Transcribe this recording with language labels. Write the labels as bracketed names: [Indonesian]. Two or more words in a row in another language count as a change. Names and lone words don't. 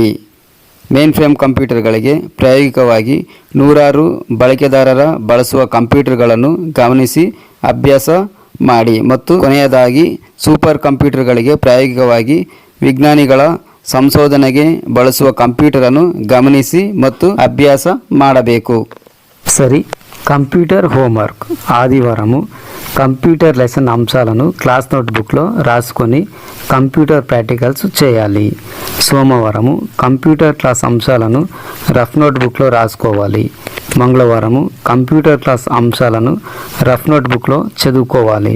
[Kannada] ಮೇನ್ ಫ್ರೇಮ್ ಕಂಪ್ಯೂಟರ್ಗಳಿಗೆ ಪ್ರಾಯೋಗಿಕವಾಗಿ ನೂರಾರು ಬಳಕೆದಾರರ ಬಳಸುವ ಕಂಪ್ಯೂಟರ್ಗಳನ್ನು ಗಮನಿಸಿ ಅಭ್ಯಾಸ ಮಾಡಿ. ಮತ್ತು ಕೊನೆಯದಾಗಿ ಸೂಪರ್ ಕಂಪ್ಯೂಟರ್ಗಳಿಗೆ ಪ್ರಾಯೋಗಿಕವಾಗಿ ವಿಜ್ಞಾನಿಗಳ ಸಂಶೋಧನೆಗೆ ಬಳಸುವ ಕಂಪ್ಯೂಟರ್ ಅನ್ನು ಗಮನಿಸಿ ಮತ್ತು ಅಭ್ಯಾಸ ಮಾಡಬೇಕು. [Telugu] సరి [English] computer homework [Telugu] ఆదివారము [English] computer lesson [Telugu] అంశాలను క్లాస్ నోట్బుక్లో రాసుకొని [English] computer practicals [Telugu] చేయాలి. సోమవారము [English] computer class [Telugu] అంశాలను రఫ్ నోట్బుక్లో రాసుకోవాలి. మంగళవారము [English] computer class [Telugu] అంశాలను రఫ్ నోట్బుక్లో చదువుకోవాలి.